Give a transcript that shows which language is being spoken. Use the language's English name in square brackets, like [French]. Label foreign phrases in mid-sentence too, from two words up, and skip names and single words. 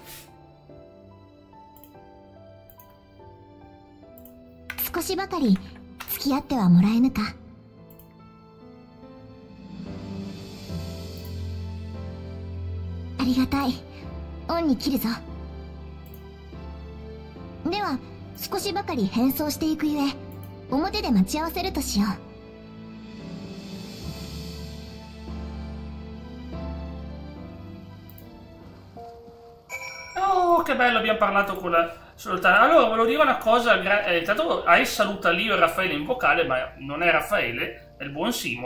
[Japanese] 少しばかり付き合ってはもらえぬか。ありがたい。恩に切るぞ。では少しばかり変装していくゆえ、表で待ち合わせるとしよう。 [Italian] Oh, che bello, abbiamo parlato con la sultana. Allora, volevo dire una cosa. Intanto Ais saluta Lio e Raffaele in vocale, ma non è Raffaele, è il buon Simo.